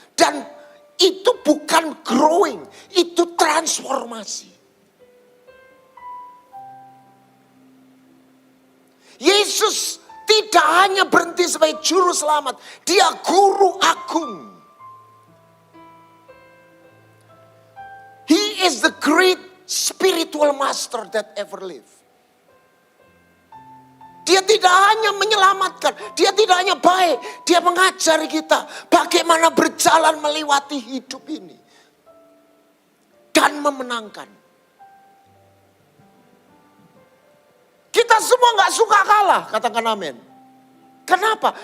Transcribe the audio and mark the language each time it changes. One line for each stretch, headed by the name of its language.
Indonesian: Dan itu bukan growing, itu transformasi. Yesus tidak hanya berhenti sebagai juru selamat, dia guru agung.
English: He is the great spiritual master that ever lived.
Indonesian: Dia tidak hanya menyelamatkan, dia tidak hanya baik, dia mengajari kita bagaimana berjalan melewati hidup ini dan memenangkan. Kita semua nggak suka kalah, katakan amin. Kenapa?